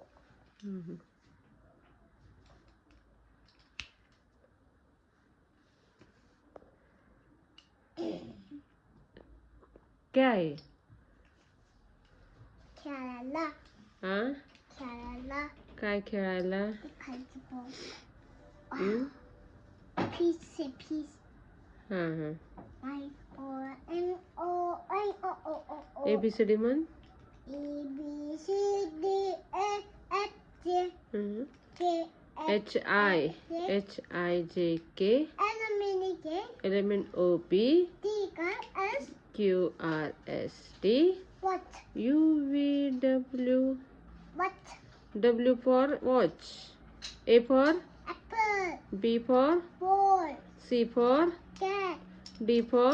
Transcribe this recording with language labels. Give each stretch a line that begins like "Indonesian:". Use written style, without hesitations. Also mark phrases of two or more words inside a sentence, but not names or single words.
Marathi: क्या आहे? खेळायला. हां खेळायला. काय खेळायला? ते खायचं बॉल. हम्म? पीस आहे पीस. हां हां. I-O-N-O-N-O-O-O. ABCD म्हण.
English: A-B-C-D-E-F-G. हम्म. K-H-I-J. H-I-J-K L-M-N-K. element O-P T-R-S. Q-R-S-T What? U-V-W. What? W for watch. A for Apple. B for Ball. C for Cat. D for